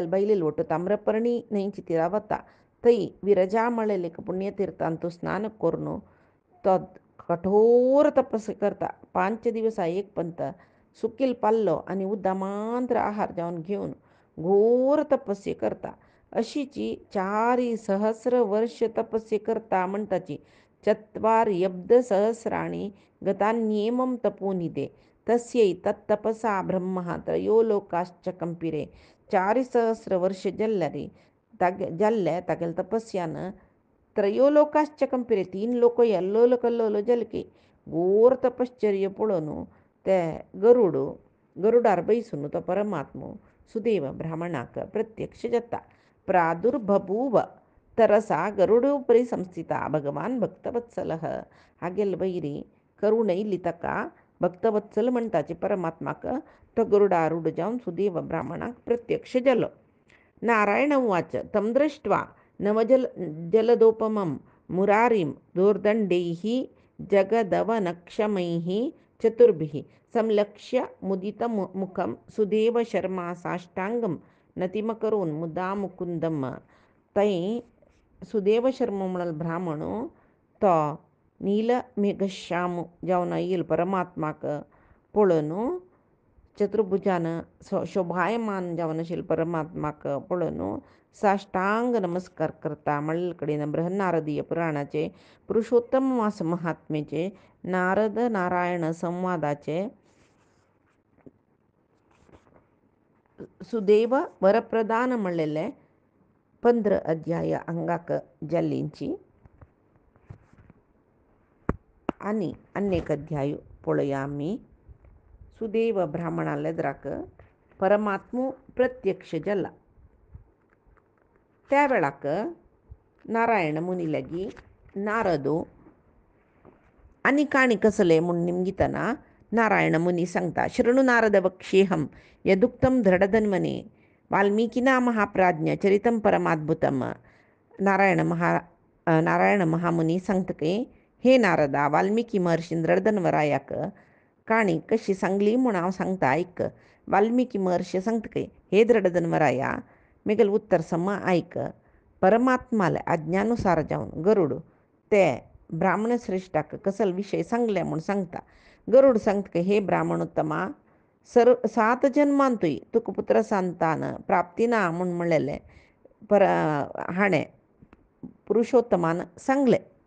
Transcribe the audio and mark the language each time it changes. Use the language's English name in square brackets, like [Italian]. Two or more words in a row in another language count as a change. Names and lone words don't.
[Konkani] बायलेल वटू ताम्रपर्णी न्हंयची ती रावता थंय विरजा म्हळेले एक पुण्यतीर्थान तो स्नान करून तो कठोर तपस्या करता 5 दिवस एक पंत सुकील पाल्लो आनी उद्दामांत्र आहार जावन घेवन घोर तपस्या करता अशीची 4 सहस्र वर्ष तपस्या करता म्हणटाची [Sanskrit] 4 सहस्राणि गतान्येमं तपोनिदे तस्यै तत्तपसा ब्रह्म त्रयो लोकाश्च कंपिरे [Konkani] 4 सहस्र वर्ष जाल्ले तागेल तपस्यान [Sanskrit] त्रयो लोकाश्च कंपिरे [Konkani] 3 लोक कल्लोलो जाले की घोर तपश्चर्य पळोवन ते गरुड गरुडार बैसून तो परमात्मो सुदेव ब्राह्मणाक प्रत्यक्ष जत्ता [Sanskrit] प्रादुर्बभूव तरसा गरुडोपरी संस्थिता भगवान भक्तवत्सलः. [Konkani] हागेल बैरी करुणैली तका भक्तवत्सल म्हणताचे परमात्माक तो गरुडारूढ जाऊन सुदेव ब्राह्मणाक प्रत्यक्ष जल. [Sanskrit] नारायण उवाच तं दृष्ट्वा जलदोपमं मुरारिं दोर्दण्डैः जगदवनक्षमैः चतुर्भिः संलक्ष्य मुदितमुखं सुदेव शर्मा साष्टांगं नतिमकरोन् मुदा मुकुंदम. [Konkani] तै सुदेव शर्मा म्हणल ब्राह्मणो तो नील मेघश्याम जावन येईल परमात्माक पळोवन चतुर्भुजान शोभायमान जावन आशिल्ले परमात्माक पळोवन साष्टांग नमस्कार करता. म्हणले कडेन बृहन्नारदीय पुराणाचे पुरुषोत्तम मास महात्म्याचे नारद नारायण संवादाचे सुदेव वरप्रदान म्हणलेले 15 अध्याय हांगाक जाल्लींची आनी अनेक अध्याय पळोवया आमी. सुदेव ब्राह्मणालेद्राक परमात्मो प्रत्यक्ष जल्ला. त्या वेळाक नारायण मुनी लागी नारदो आनी काणी कसले म्हूण निमगितना नारायण मुनी सांगता. [Sanskrit] शृणु नारद वक्ष्येहम यदुक्तं दृढधन्वने वाल्मीकिना महाप्राज्ञ चरितं परमाद्भुतम. [Konkani] नारायण महामुनी सांगतके हे नारदा वाल्मिकी महर्षीन दृढधन्वरायाक काणी कशी सांगली म्हूण हांव सांगता ऐक. वाल्मिकी महर्षी सांगतके हे दृढधन्वराया मेगल उत्तर सम ऐक. परमात्माले आज्ञानुसार जावन गरुड ते ब्राह्मण श्रेष्ठाक कसल विषय सांगले म्हूण सांगता. गरुड सांगतके हे ब्राह्मणोत्तमा 7 जन्मांतूय तुका पुत्र संतान प्राप्ती ना म्हूण म्हणलेले हाणें पुरुषोत्तमान सांगले.